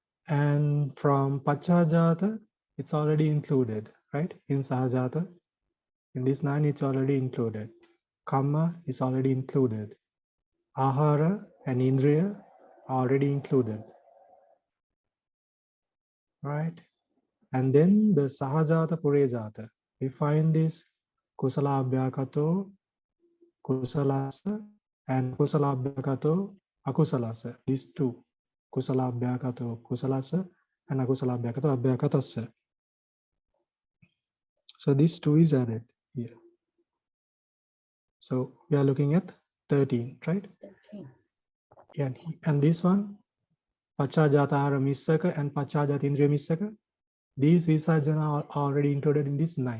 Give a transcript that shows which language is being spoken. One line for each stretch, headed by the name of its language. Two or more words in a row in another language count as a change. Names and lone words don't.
English: And from Paccayuddhāra, it's already included, right? In Sahajāta, in this 9, it's already included. Kamma is already included. Ahara and Indriya are already included, right? And then the
Pali: Sahajāta Purejāta,
English: we find this
Pali: Kusalabhyakato, Kusalasa, and Kusalabhyakato, Akusalasa.
English: These two,
Pali: Kusalabhyakato, Kusalasa, and Akusalabhyakato, Abhyakatasa.
English: So these two is added here. So we are looking at 13, right? 13. And this one,
Pali: Paccayuddhāra Missaka and Paccayuddhāra Indriya Missaka,
English: these Vissajjanās are already included in this 9.